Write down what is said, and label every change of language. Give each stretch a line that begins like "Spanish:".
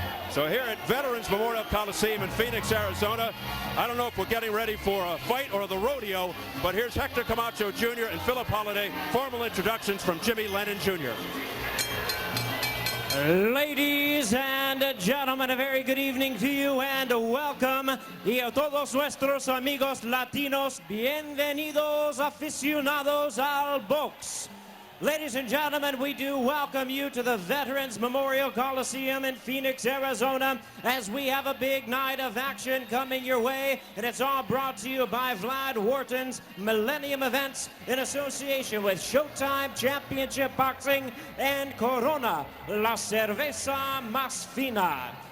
English: So here at Veterans Memorial Coliseum in Phoenix, Arizona, I don't know if we're getting ready for a fight or the rodeo, but here's Hector Camacho Jr. and Phillip Holiday. Formal introductions from Jimmy Lennon Jr. Ladies and gentlemen, a very good evening to you and welcome.
Spanish: Y a todos nuestros amigos latinos, bienvenidos aficionados al box.
English: Ladies and gentlemen, we do welcome you to the Veterans Memorial Coliseum in Phoenix, Arizona, as we have a big night of action coming your way, and it's all brought to you by Vlad Wharton's Millennium Events in association with Showtime Championship Boxing and Corona,
Spanish: La Cerveza Más Fina.